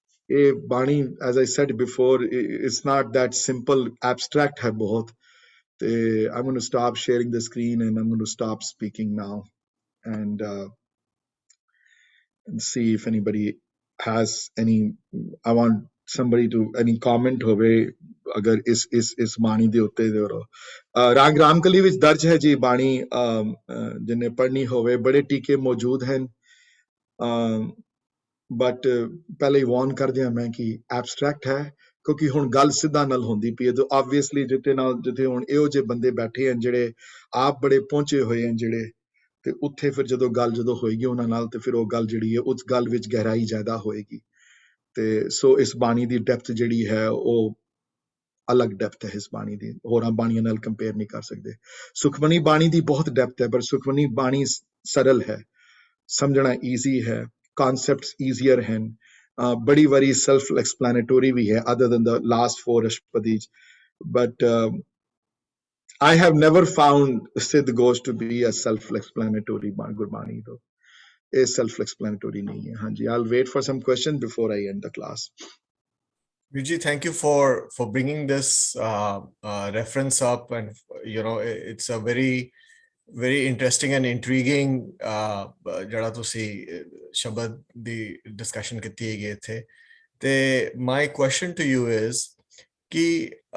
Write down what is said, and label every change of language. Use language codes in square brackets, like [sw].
[en] ਇਹ ਬਾਣੀ, as I said before, it's not that simple, [pa] abstract ਹੈ ਬਹੁਤ। [en] ਤੇ I'm going to stop sharing the screen and I'm going to stop speaking now and see if anybody has any. I want somebody to any comment [pa] ਹੋਵੇ ਅਗਰ ਇਸ ਬਾਣੀ ਦੇ ਉੱਤੇ ਰਾਗ ਰਾਮਕਲੀ ਵਿੱਚ ਦਰਜ ਹੈ ਜੀ ਬਾਣੀ ਜਿਹਨੇ ਪੜ੍ਹਨੀ ਹੋਵੇ ਬੜੇ ਟੀਕੇ ਮੌਜੂਦ ਹਨ ਬਟ ਪਹਿਲੇ ਹੀ ਵਾਰਨ ਕਰਦੇ ਹਾਂ ਮੈਂ ਕਿ ਐਬਸਟਰੈਕਟ ਹੈ ਕਿਉਂਕਿ ਹੁਣ ਗੱਲ ਸਿੱਧਾ ਨਾਲ ਹੁੰਦੀ ਪਈ ਹੈ ਤੇ ਆਬਵੀਅਸਲੀ ਜਿੱਥੇ ਹੁਣ ਇਹੋ ਜਿਹੇ ਬੰਦੇ ਬੈਠੇ ਹਨ ਜਿਹੜੇ ਆਪ ਬੜੇ ਪਹੁੰਚੇ ਹੋਏ ਹਨ ਜਿਹੜੇ ਤੇ ਉੱਥੇ ਫਿਰ ਜਦੋਂ ਹੋਏਗੀ ਉਹਨਾਂ ਨਾਲ ਤੇ ਫਿਰ ਉਹ ਗੱਲ ਜਿਹੜੀ ਹੈ ਉਸ ਗੱਲ ਵਿੱਚ ਗਹਿਰਾਈ ਜ਼ਿਆਦਾ ਹੋਏਗੀ ਤੇ ਸੋ ਇਸ ਬਾਣੀ ਦੀ ਡੈਪਥ ਜਿਹੜੀ ਹੈ ਉਹ ਅਲੱਗ ਡੈਪਥ ਹੈ ਇਸ ਬਾਣੀ ਦੀ ਹੋਰਾਂ ਬਾਣੀਆਂ ਨਾਲ ਕੰਪੇਅਰ ਨਹੀਂ ਕਰ ਸਕਦੇ ਸੁਖਮਨੀ ਬਾਣੀ ਦੀ ਬਹੁਤ ਡੈਪਥ ਹੈ ਪਰ ਸੁਖਮਨੀ ਬਾਣੀ ਸਰਲ ਹੈ ਸਮਝਣਾ ਈਜ਼ੀ ਹੈ [en] concepts easier [pa] ਹਨ ਬੜੀ ਵਾਰੀ self explanatory ਵੀ ਹੈ [en] other than the last 4 Ashpadis but I have never found Siddh Ghosh to be a self explanatory Gurbani though [pa] is self explanatory nahi hai hanji [en] I'll wait for some questions before I end the class Viji, thank you for bringing this reference up and you know it's a very interesting and intriguing [pa] ਜਿਹੜਾ ਤੁਸੀਂ ਸ਼ਬਦ ਦੀ discussion ਕੀਤੀ ਹੈਗੀ ਇੱਥੇ ਤੇ [en] my question to you is ਕਿ